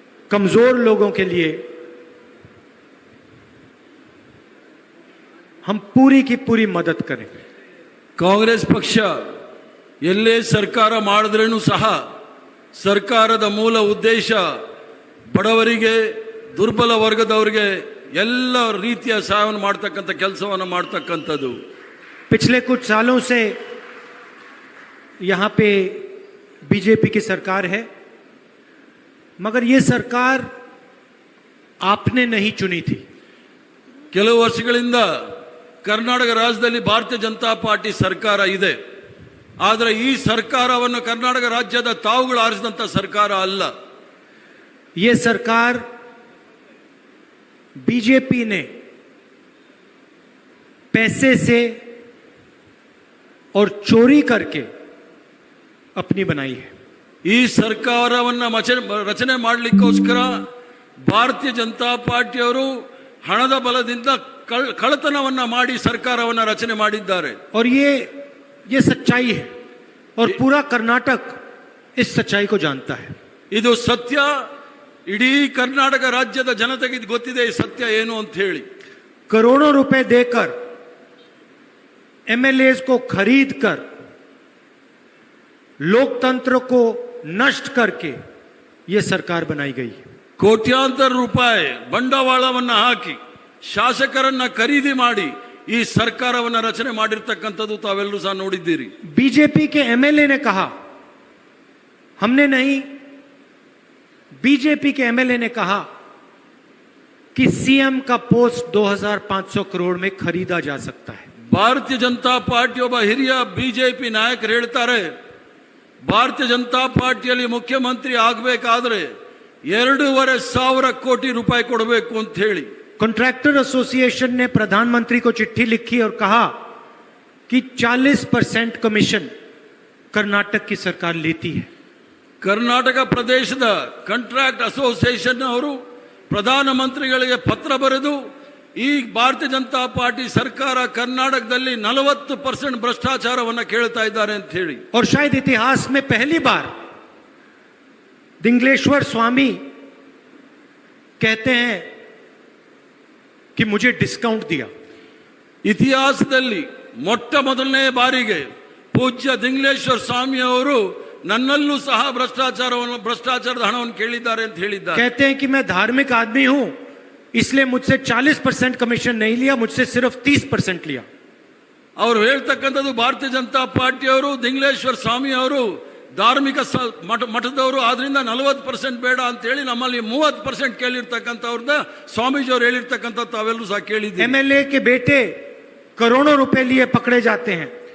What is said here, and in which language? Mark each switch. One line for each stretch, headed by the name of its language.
Hindi: कमजोर लोगों के लिए हम पूरी की पूरी मदद करें।
Kannada: ಕಾಂಗ್ರೆಸ್ ಪಕ್ಷ ಎಲ್ಲೇ ಸರ್ಕಾರ ಮಾಡಿದ್ರೂ ಸಹ ಸರ್ಕಾರದ ಮೂಲ ಉದ್ದೇಶ ಬಡವರಿಗೆ, ದುರ್ಬಲ ವರ್ಗದವರಿಗೆ ಎಲ್ಲ ರೀತಿಯ ಸಹಾಯವನ್ನು ಮಾಡತಕ್ಕಂಥ ಕೆಲಸವನ್ನು ಮಾಡತಕ್ಕಂಥದ್ದು।
Hindi: पिछले कुछ सालों से यहाँ पे बीजेपी की सरकार है, मगर ये सरकार आपने नहीं चुनी थी।
Kannada: ಕೆಲವು ವರ್ಷಗಳಿಂದ ಕರ್ನಾಟಕ ರಾಜ್ಯದಲ್ಲಿ ಭಾರತೀಯ ಜನತಾ ಪಾರ್ಟಿ ಸರ್ಕಾರ ಇದೆ, ಆದರೆ ಈ ಸರ್ಕಾರವನ್ನು ಕರ್ನಾಟಕ ರಾಜ್ಯದ ತಾವುಗಳು ಆರಿಸಿದಂಥ ಸರ್ಕಾರ ಅಲ್ಲ।
Hindi: ये सरकार बीजेपी ने पैसे से और चोरी करके अपनी बनाई है।
Kannada: ಈ ಸರ್ಕಾರವನ್ನು ರಚನೆ ಮಾಡಲಿಕ್ಕೋಸ್ಕರ ಭಾರತೀಯ ಜನತಾ ಪಾರ್ಟಿಯವರು ಹಣದ ಬಲದಿಂದ ಕಳ್ಳತನವನ್ನ ಮಾಡಿ ಸರ್ಕಾರವನ್ನು ರಚನೆ ಮಾಡಿದ್ದಾರೆ।
Hindi: और ये सच्चाई है और पूरा कर्नाटक इस सच्चाई को जानता है।
Kannada: ಇದು ಸತ್ಯ, ಇಡೀ ಕರ್ನಾಟಕ ರಾಜ್ಯದ ಜನತೆಗೆ ಇದು ಗೊತ್ತಿದೆ ಈ ಸತ್ಯ ಏನು ಅಂತ ಹೇಳಿ।
Hindi: करोड़ों रुपए देकर एमएलए को खरीद कर लोकतंत्र को नष्ट करके यह सरकार बनाई गई है।
Kannada: ಕೋಟ್ಯಾಂತರ ರೂಪಾಯಿ ಬಂಡವಾಳವನ್ನು ಹಾಕಿ ಶಾಸಕರನ್ನ ಖರೀದಿ ಮಾಡಿ ಈ ಸರ್ಕಾರವನ್ನ ರಚನೆ ಮಾಡಿರ್ತಕ್ಕಂಥದ್ದು ತಾವೆಲ್ಲರೂ ಸಹ ನೋಡಿದ್ದೀರಿ।
Hindi: बीजेपी के एमएलए ने कहा, हमने नहीं, बीजेपी के एमएलए ने कहा कि सीएम का पोस्ट 2500 करोड़ में खरीदा जा सकता है।
Kannada: ಭಾರತೀಯ ಜನತಾ ಪಾರ್ಟಿ ಒಬ್ಬ ಹಿರಿಯ ಬಿಜೆಪಿ ನಾಯಕರು ಹೇಳ್ತಾರೆ, ಭಾರತೀಯ ಜನತಾ ಪಾರ್ಟಿಯಲ್ಲಿ ಮುಖ್ಯಮಂತ್ರಿ ಆಗಬೇಕಾದ್ರೆ 2,500 ಕೋಟಿ ರೂಪಾಯಿ ಕೊಡಬೇಕು ಅಂತ ಹೇಳಿ।
Hindi: कॉन्ट्रैक्टर एसोसिएशन ने प्रधानमंत्री को चिट्ठी लिखी और कहा कि 40% कमीशन कर्नाटक की सरकार लेती है।
Kannada: ಕರ್ನಾಟಕ ಪ್ರದೇಶದ ಕಾಂಟ್ರಾಕ್ಟ್ ಅಸೋಸಿಯೇಷನ್ ಅವರು ಪ್ರಧಾನಮಂತ್ರಿಗಳಿಗೆ ಪತ್ರ ಬರೆದು ಈ ಭಾರತೀಯ ಜನತಾ ಪಾರ್ಟಿ ಸರ್ಕಾರ ಕರ್ನಾಟಕದಲ್ಲಿ 40% ಭ್ರಷ್ಟಾಚಾರವನ್ನು ಕೇಳ್ತಾ ಇದ್ದಾರೆ ಅಂತ ಹೇಳಿ।
Hindi: और शायद इतिहास में पहली बार दिंगलेश्वर स्वामी कहते हैं कि मुझे डिस्काउंट दिया।
Kannada: ಇತಿಹಾಸದಲ್ಲಿ ಮೊಟ್ಟ ಮೊದಲನೇ ಬಾರಿಗೆ ಪೂಜ್ಯ ದಿಂಗ್ಲೇಶ್ವರ ಸ್ವಾಮಿ ಅವರು ನನ್ನಲ್ಲೂ ಸಹ ಭ್ರಷ್ಟಾಚಾರದ ಹಣವನ್ನು ಕೇಳಿದ್ದಾರೆ ಅಂತ ಹೇಳಿದ್ದಾರೆ।
Hindi: कहते हैं कि मैं धार्मिक आदमी हूं, इसलिए मुझसे 40% कमीशन नहीं लिया, मुझसे सिर्फ 30% लिया।
Kannada: ಅವರು ಹೇಳ್ತಕ್ಕಂಥದ್ದು ಭಾರತೀಯ ಜನತಾ ಪಾರ್ಟಿಯವರು, ದಿಂಗ್ಲೇಶ್ವರ ಸ್ವಾಮಿ ಅವರು ಧಾರ್ಮಿಕ ಮಠದವರು, ಆದ್ರಿಂದ 40% ಬೇಡ ಅಂತ ಹೇಳಿ ನಮ್ಮಲ್ಲಿ 30% ಕೇಳಿರ್ತಕ್ಕಂಥವ್ರನ್ನ ಸ್ವಾಮೀಜಿ ಅವರು ಹೇಳಿರ್ತಕ್ಕಂಥ ತಾವೆಲ್ಲರೂ ಸಹ ಕೇಳಿದ್ದೀವಿ।
Hindi: एमएलए के बेटे करोड़ों रुपए लिए पकड़े जाते हैं।